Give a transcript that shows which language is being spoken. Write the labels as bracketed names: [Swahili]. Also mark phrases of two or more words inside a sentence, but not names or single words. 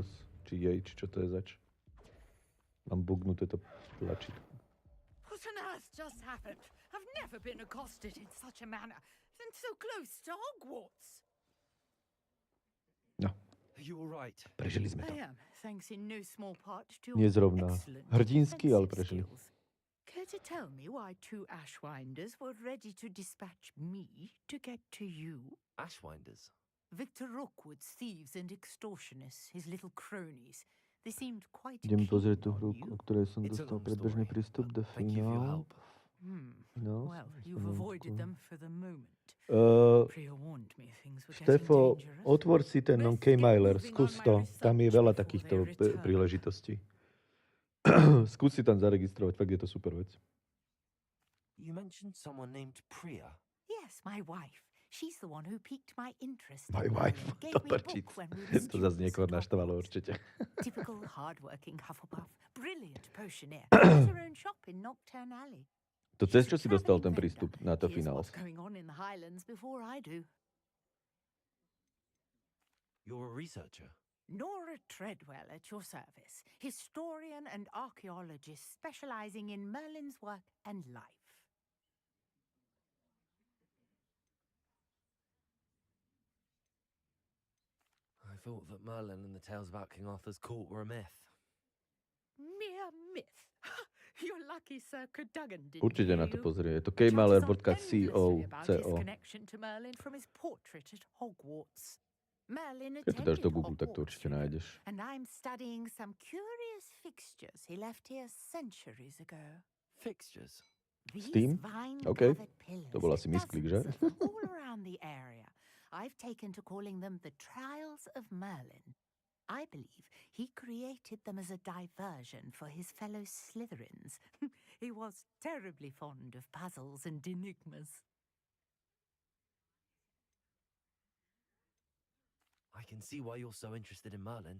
[Slovak] Či jej, či čo to je zač. Mám bugnuté to tlačítko. [English] What on earth just happened? I've never been accosted in such a manner, and so close to Hogwarts. [Slovak] No. [English] You all right? [Slovak] Prežili sme to. [English] I am, thanks in no small part to your [Slovak] Nie zrovna [English] excellent [Slovak] hrdínsky, ale [English] defensive [Slovak] prežili. [English] skills. Care to tell me why 2 Ashwinders were ready to dispatch me to get to you? Ashwinders? Victor Rookwood's thieves and extortionists, his little cronies. They seemed quite [Slovak] Idem [English] keen [Slovak] pozrieť tú [English] on [Slovak] hru, [English] you. [Slovak] o ktorej som dostal predbežný prístup do finále. [English] Well, you've avoided them for the moment. Pre-warned me things were [Slovak] Štefo, [English] getting dangerous. [Slovak] otvor si ten non-K-Mailer, skús to. Tam je veľa takýchto príležitostí. Skús si tam zaregistrovať, fakt je to super vec. [English] You mentioned someone named Priya. Yes, my wife. She's the one who piqued my interest. My wife, [Slovak] to prčic. To zase niekoho naštvalo určite. [English] Typical hard-working Hufflepuff. Brilliant potioneer. Has her own shop in Nocturne Alley. [Slovak] To cez čo si dostal ten prístup na to finále? [English] What's going on in the Highlands before I do. You're a researcher? Nora Treadwell at your service. Historian and archaeologist specializing in Merlin's work and life. I thought that Merlin and the tales about King Arthur's court were a myth. Mere myth. You're lucky Sir Cadogan didn't [Slovak] Určite na to [English] hear you. [Slovak] pozrie. Je to [English] Charges on [Slovak] kmailer.co. [English] endlessly about his connection to Merlin from his portrait at Hogwarts. Merlin [Slovak] Keď to dáš [English] attended [Slovak] do Google, tak to [English] Hogwarts, [Slovak] určite nájdeš. [English] and I'm studying some curious fixtures he left here centuries ago. Fixtures? These [Slovak] Steam? OK. [English] vine-covered pillars, [Slovak] To bol asi misklik, že? [English] dozens of them all around the area. I've taken to calling them the Trials of Merlin. I believe he created them as a diversion for his fellow Slytherins. He was terribly fond of puzzles and enigmas. I can see why you're so interested in Merlin.